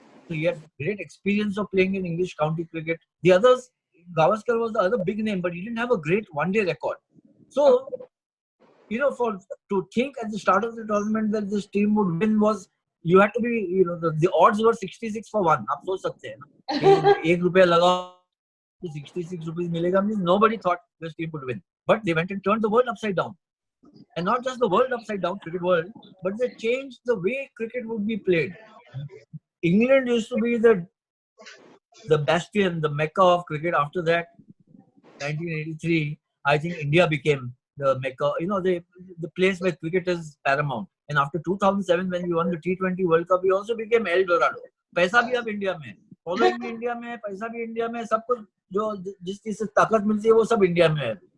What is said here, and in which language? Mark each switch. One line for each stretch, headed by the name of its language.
English: He had great experience of playing in English county cricket. The others, Gavaskar was the other big name, but he didn't have a great one-day record. So, you know, to think at the start of the tournament that this team would win was, you had to be, you know, the odds were 66 for 1.
Hindi: आप सोच सकते हैं ना, कि ₹1 लगाओ तो 66 rupees मिलेगा.
English: Means nobody thought this team would win, but they went and turned the world upside down, and not just the world upside down, cricket world, but they changed the way cricket would be played. England used to be the bastion, the mecca of cricket. After that, 1983, I think India became the mecca. You know, the place where cricket is paramount. And after 2007, when we won the T20 World Cup, we also became El Dorado.
Hindi: पैसा भी अब India में, following भी India में, पैसा भी India में, सब कुछ जो जिस चीज से ताकत मिलती है वो सब इंडिया में है.